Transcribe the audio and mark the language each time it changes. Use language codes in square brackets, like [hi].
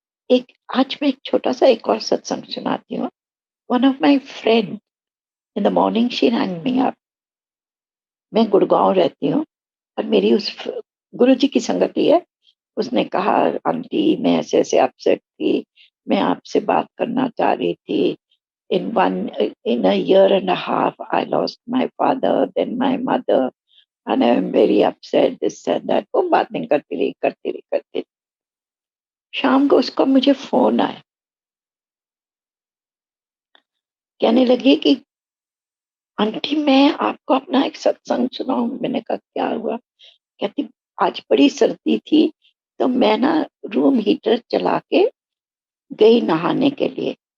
[hi] एक आज मैं एक छोटा-सा एक और सत्संग सुनाती हूँ। [en] One of my friend in the morning she rang me up. [hi] मैं गुड़गाँव रहती हूँ और मेरी उस गुरुजी की संगति है। उसने कहा आंटी मैं ऐसे-ऐसे अपसेट थी, मैं आपसे बात करना चाह रही थी। [en] In a year and a half, I lost my father, then my mother, and I am very upset. This and that. [hi] वो बातें करती रही। शाम को उसका मुझे फोन आया, कहने लगी कि आंटी मैं आपको अपना एक सत्संग सुनाऊं। मैंने कहा क्या हुआ? कहती आज बड़ी सर्दी थी तो मैं ना रूम हीटर चला के गई नहाने के लिए।